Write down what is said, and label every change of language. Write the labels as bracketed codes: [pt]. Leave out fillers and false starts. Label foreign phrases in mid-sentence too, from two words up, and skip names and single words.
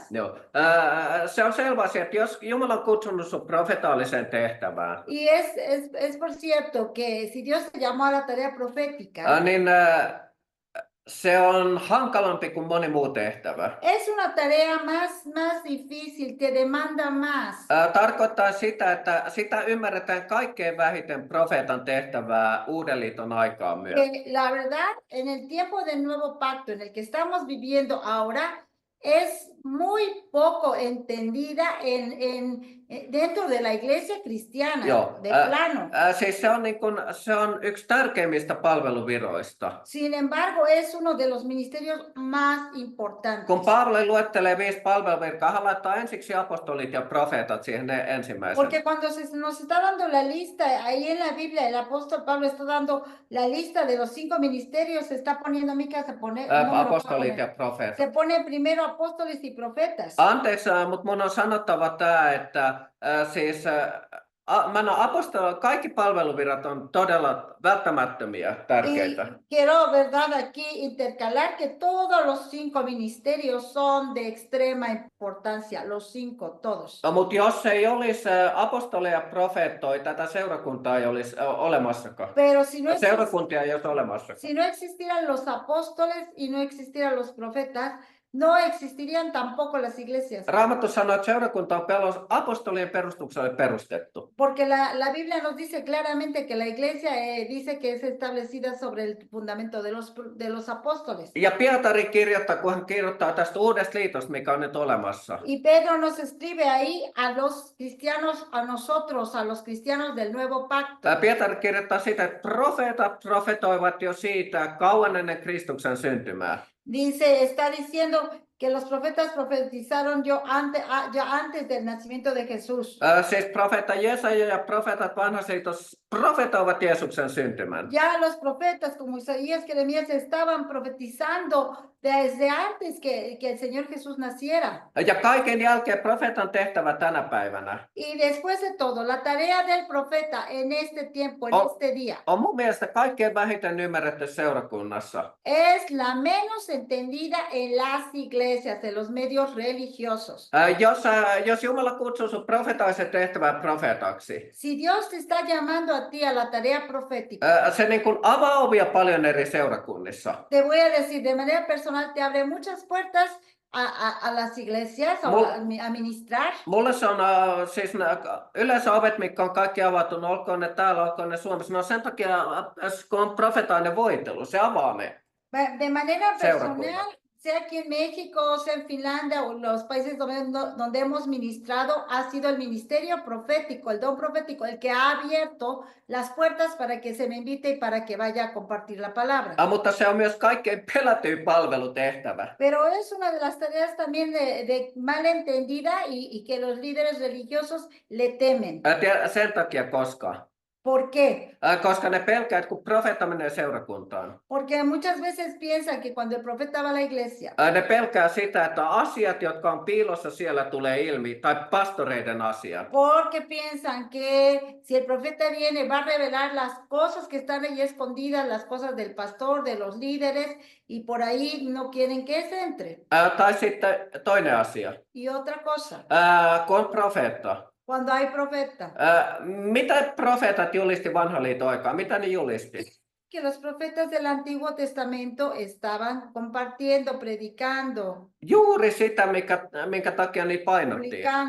[fi] Joo. Se on selvä asia, että jos Jumala on kutsunut sun profetaaliseen tehtävään, [es] Y es por cierto que si Dios te llamó a la tarea profética, [fi] niin se on hankalampi kuin moni muu tehtävä. [es] es una tarea más difícil, te demanda más. [fi] Tarkoittaa sitä, että sitä ymmärretään kaikkein vähiten profeetan tehtävää Uuden liiton aikaan myös. [es] Que la verdad, en el tiempo del Nuevo Pacto en el que estamos viviendo ahora, es muy poco entendida dentro de la iglesia cristiana, [fi] Joo. [es] de plano. [fi] Siis se on yksi tärkeimmistä palveluviroista. [es] Sin embargo, es uno de los ministerios más importantes. [fi] Kun Paavali luettelee 5 palveluvirkaa, hän laittaa ensiksi apostolit ja profeetat siihen ne ensimmäisenä. [es] Porque cuando nos está dando la lista, ahí en la Biblia, el apóstol Pablo está dando la lista de los 5 ministerios, se está poniendo, Mica, se pone... [fi] Apostolit ja profeetat. [es] Se pone primero apóstoles y profetas. [fi] Anteeksi, mutta mun on sanottava tämä, että siis kaikki palveluvirat on todella välttämättömiä, tärkeitä. [es] Y quiero, verdad, aquí intercalar que todos los 5 ministerios son de extrema importancia, los 5, todos. [fi] Mutta jos ei olisi apostoleja ja profeettoja, tätä seurakuntaa ei olisi olemassakaan. [es] Pero si no, [fi] Seurakuntia ei olisi olemassakaan. [es] si no existieran los apóstoles y no existieran los profetas, no existirían tampoco las iglesias. [fi] Raamattu sanoo, että seurakunta on apostolien perustukselle perustettu. [es] Porque la Biblia nos dice claramente que la iglesia dice que es establecida sobre el fundamento de los apóstoles. [fi] Ja Pietari kirjoittaa, kun hän kirjoittaa tästä uudesta liitosta, mikä on nyt olemassa. [es] Y Pedro nos escribe ahí a los cristianos, a nosotros, a los cristianos del Nuevo Pacto. [fi] Pietari kirjoittaa sitä, että profeetat profetoivat jo siitä kauan ennen Kristuksen syntymää. [es] Dice, está diciendo que los profetas profetizaron ya antes del nacimiento de Jesús. [fi] Siis profeetta Jesaja ja profeetat vanhassa liitossa profetoivat Jeesuksen syntymän. [es] Ya los profetas como Isaías, Jeremías estaban profetizando desde antes que el Señor Jesús naciera. [fi] Ja kaiken jälkeen profeetan tehtävä tänä päivänä [es] Y después de todo, la tarea del profeta en este tiempo, en este día, [fi] on mun mielestä kaikkein vähiten ymmärretty seurakunnassa. [es] es la menos entendida en las iglesias, en los medios religiosos. [fi] Jos Jumala kutsuu sun profetaisen tehtävään profeetaksi, [es] Si Dios te está llamando a ti a la tarea profética, [fi] se niin kuin avaa ovia paljon eri seurakunnissa. [es] te voy a decir, de manera personal, te abre muchas puertas a las iglesias a ministrar. [fi] Mulle se on siis yleensä ovet, mitkä on kaikki avattu, olkoon ne täällä, olkoon ne Suomessa. No sen takia, kun on profetainen voitelu, se avaa ne. [es] De manera personal, [fi] Seurakunnat. [es] sea aquí en México, sea en Finlandia o los países donde hemos ministrado, ha sido el ministerio profético, el don profético, el que ha abierto las puertas para que se me invite y para que vaya a compartir la palabra. [fi] Mutta se on myös kaikkein pelätyin palvelutehtävä. [es] Pero es una de las tareas también de mal entendida y que los líderes religiosos le temen. [fi] Sen takia koska. [es] ¿Por qué? [fi] Koska ne pelkää, että kun profeetta menee seurakuntaan. [es] Porque muchas veces piensan que cuando el profeta va a la iglesia, [fi] Ne pelkää sitä, että asiat, jotka on piilossa siellä, tulee ilmi, tai pastoreiden asiat. [es] porque piensan que si el profeta viene va a revelar las cosas que están ahí escondidas, las cosas del pastor, de los líderes, y por ahí no quieren que se entre. [fi] Tai sitten toinen asia, [es] Y otra cosa, [fi] kun on profeetta. [es] cuando hay profeta, [fi] Mitä profeetat julisti vanhan liiton aikaan? Mitä ne julisti? [es] que los profetas del Antiguo Testamento estaban compartiendo, predicando, [fi] Juuri sitä, minkä takia niitä painottiin.